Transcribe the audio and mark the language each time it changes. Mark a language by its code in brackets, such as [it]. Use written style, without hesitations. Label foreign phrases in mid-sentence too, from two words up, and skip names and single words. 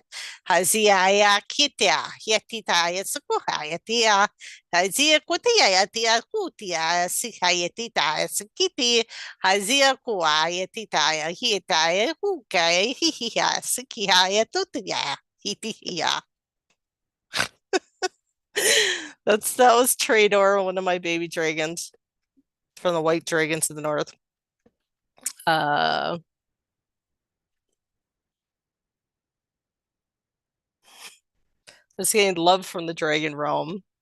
[en] Hazia ia kitea, hietita ia sukuha ia tia, hazia kutia ia tia kutia, sika ia tita ia sikiti, hazia kua ia tita ia hieta ia huka ia hihia, sikia ia tutia, hitihia. That was Trador, one of my baby dragons from the white dragon to the north. Just getting love from the dragon realm.